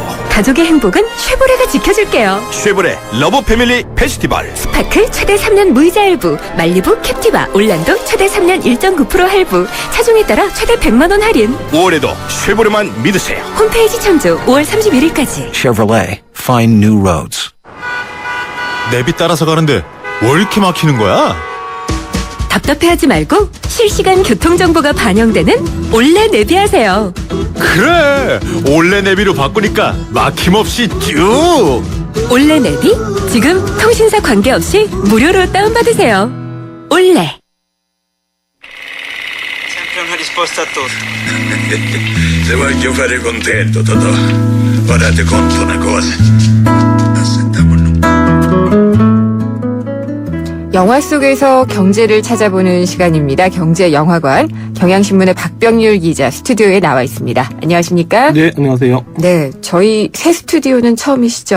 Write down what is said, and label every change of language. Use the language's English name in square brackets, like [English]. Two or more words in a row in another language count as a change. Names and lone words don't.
[Korean] 가족의 행복은 쉐보레가 지켜줄게요. 쉐보레 [English] love family festival. [Korean] 스파크 최대 3년 무이자 할부, 말리부 캡티바, 올란도 최대 3년 1.9% 할부, 차종에 따라 최대 100만 원 할인. 올해도 쉐보레만 믿으세요. 홈페이지 참조 5월 31일까지. [English] Chevrolet, find new roads. [Korean] 내비 따라서 가는데 왜 이렇게 막히는 거야? 답답해하지 말고 실시간 교통정보가 반영되는 올레 내비하세요. 그래, 올레 내비로 바꾸니까 막힘없이 쭉. 올레 내비 지금 통신사 관계없이 무료로 다운받으세요. 올레. [Italian] Se voglio fare contento, Totò. Ora ti conto una cosa. [Korean] 영화 속에서 경제를 찾아보는 시간입니다. 경제영화관 경향신문의 박병률 기자 스튜디오에 나와 있습니다. 안녕하십니까? 네, 안녕하세요. 네, 저희 새 스튜디오는 처음이시죠?